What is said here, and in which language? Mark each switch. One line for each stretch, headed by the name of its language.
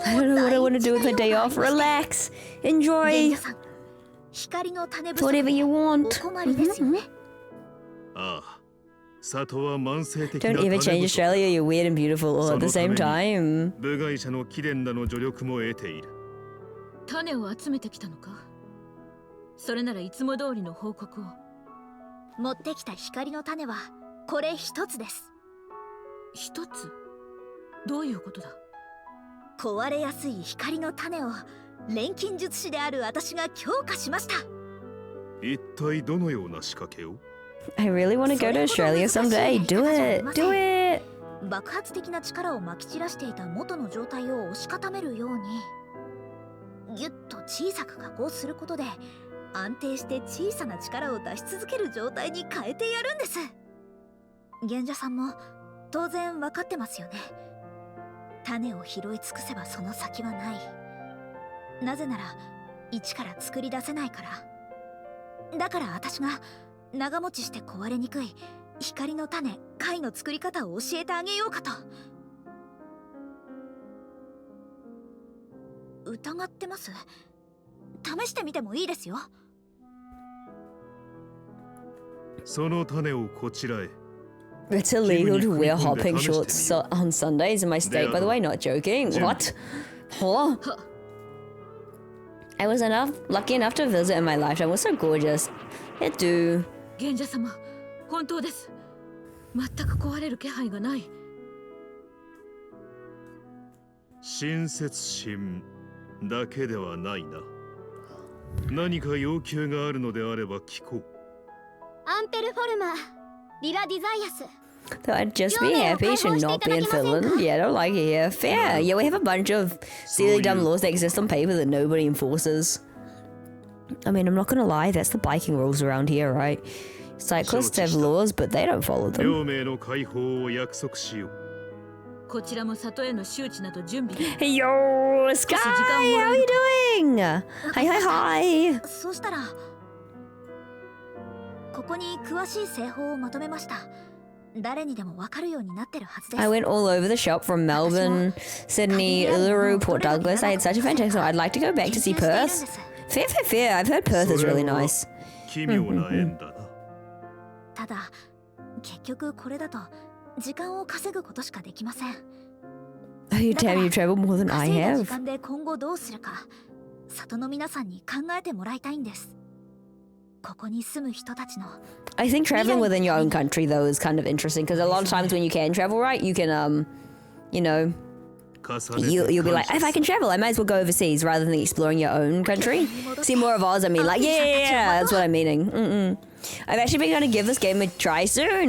English: I don't know what I want to do with my day off. Relax. Enjoy.
Japanese: 光の種不足
English: Whatever you
Japanese: お
English: want.
Japanese: 困りですよね。ああ、里は慢性的な
English: Don't ever change Australia. You're weird and beautiful all at the same time.
Japanese: 部外者の貴殿らの助力も得ている。種を集めてきたのか。それならいつも通りの報告を。持ってきた光の種はこれ一つです。一つ？どういうことだ？壊れやすい光の種を錬金術師である私が強化しました。一体どのような仕掛けを？
English: I really want to go to Australia someday. Do it. Do it.
Japanese: 爆発的な力をまき散らしていた元の状態を押し固めるようにギュッと小さく加工することで安定して小さな力を出し続ける状態に変えてやるんです。賢者さんも当然分かってますよね。種を拾い尽くせばその先はない。なぜなら一から作り出せないから。だから私が長持ちして壊れにくい光の種貝の作り方を教えてあげようかと。疑ってます？試してみてもいいですよ。その種をこちらへ。
English: It's illegal to wear hopping shorts on Sundays in my state, by the way, not joking. What? Huh? I was lucky enough to visit in my lifetime. It was so gorgeous. It do.
Japanese: 賢者様、本当です。全く壊れる気配がない。親切心だけではないな。何か要求があるのであれば聞こう。アンペルフォルマー、リラ・ディザイアス。
English: So I'd just be happy to not be in Finland. Yeah, I don't like it here. Fair. Yeah, we have a bunch of silly dumb laws that exist on paper that nobody enforces. I mean, I'm not gonna lie, that's the biking rules around here, right? Cyclists have laws, but they don't follow them.
Japanese: 両名の解放を約束しよう。こちらも里への周知など準備。
English: Hey yo, Sky, how you doing? Hi, hi, hi.
Japanese: そうしたらここに詳しい製法をまとめました。誰にでもわかるようになってるはずです。
English: I went all over the shop from Melbourne, Sydney, Uluru, Port Douglas. I had such a fantastic time. I'd like to go back to see Perth. Fair, fair, fair. I've heard Perth is really nice.
Japanese: 奇妙な縁だな。ただ結局これだと時間を稼ぐことしかできません。
English: Oh, you damn, you travel more than I
Japanese: 稼いだ時
English: have.
Japanese: 間で今後どうするか里の皆さんに考えてもらいたいんです。ここに住む人たちの
English: I think traveling within your own country though is kind of interesting because a lot of times when you can travel, right, you can you know, you'll be like, if I can travel, I might as well go overseas rather than exploring your own country. See more of Oz. I mean, like, yeah, that's what I'm meaning. I've actually been going to give this game a try soon.